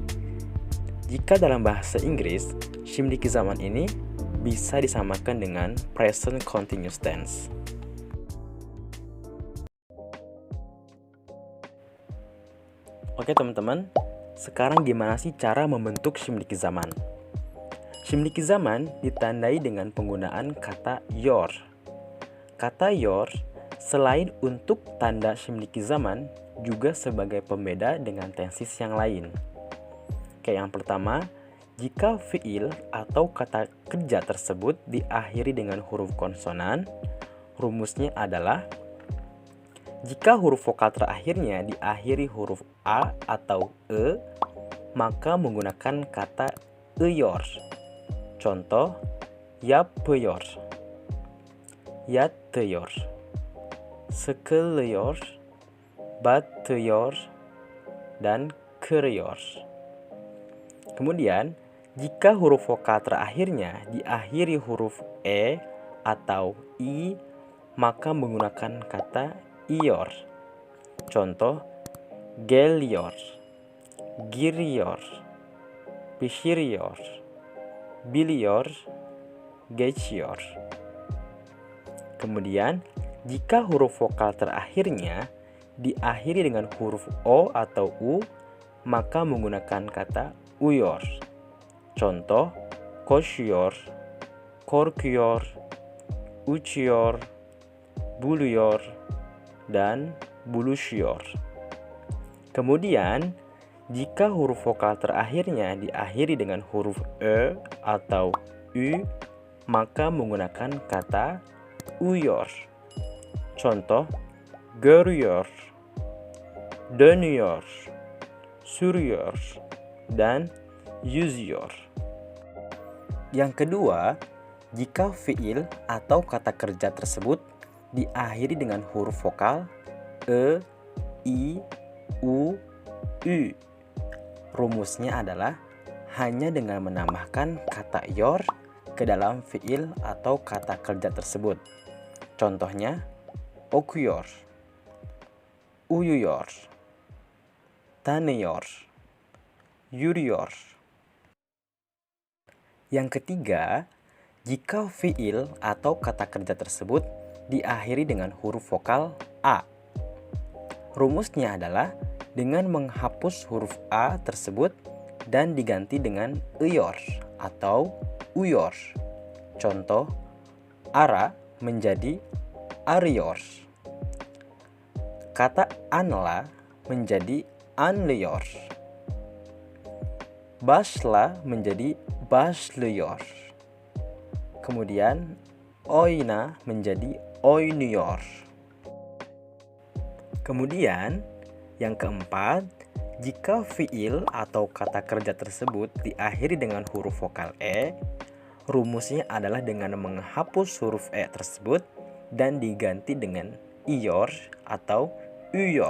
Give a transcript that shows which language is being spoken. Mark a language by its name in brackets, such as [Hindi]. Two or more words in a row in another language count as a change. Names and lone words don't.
[Indonesian] Jika dalam bahasa Inggris, [Turkish] şimdiki zaman [Indonesian] ini bisa disamakan dengan [English] present continuous tense. [Indonesian] Oke teman-teman, sekarang gimana sih cara membentuk [Turkish] şimdiki zaman? Şimdiki zaman [Indonesian] ditandai dengan penggunaan kata your. Kata your selain untuk tanda [Turkish] şimdiki zaman [Indonesian] juga sebagai pembeda dengan tenses yang lain. Kayak yang pertama, jika fiil atau kata kerja tersebut diakhiri dengan huruf konsonan, rumusnya adalah jika huruf vokal terakhirnya diakhiri huruf A atau E, maka menggunakan kata ıyor. Contoh, [Turkish] yapıyor, yatıyor, sıkılıyor, batıyor, [Indonesian] dan kırıyor. Kemudian, jika huruf vokal terakhirnya diakhiri huruf E atau I, maka menggunakan kata iyor. Contoh, [Turkish] geliyor, giriyor, pişiriyor, biliyor, geçiyor. [Indonesian] Kemudian, jika huruf vokal terakhirnya diakhiri dengan huruf O atau U, maka menggunakan kata uyuyor. [Turkish] Contoh, koşuyor, korkuyor, uçuyor, buluyor, [Indonesian] dan buluşuyor. Kemudian, jika huruf vokal terakhirnya diakhiri dengan huruf E atau Ü, maka menggunakan kata uyuyor. [Turkish] Contoh, görüyor, dönüyor, sürüyor, [Indonesian] dan yüzüyor. Yang kedua, jika fiil atau kata kerja tersebut diakhiri dengan huruf vokal E, I, U, Ü. Rumusnya adalah hanya dengan menambahkan kata yor ke dalam fiil atau kata kerja tersebut. Contohnya, [Turkish] okuyor, uyuyor, tanıyor, yürüyor. [Indonesian] Yang ketiga, jika fiil atau kata kerja tersebut diakhiri dengan huruf vokal A. Rumusnya adalah dengan menghapus huruf A tersebut dan diganti dengan ıyor atau uyor. Contoh, ara menjadi arıyor. Kata anla menjadi anlıyor. Başla menjadi başlıyor. Kemudian oyna menjadi oynuyor. Kemudian yang keempat, jika fiil atau kata kerja tersebut diakhiri dengan huruf vokal E, rumusnya adalah dengan menghapus huruf E tersebut dan diganti dengan iyor atau üyor.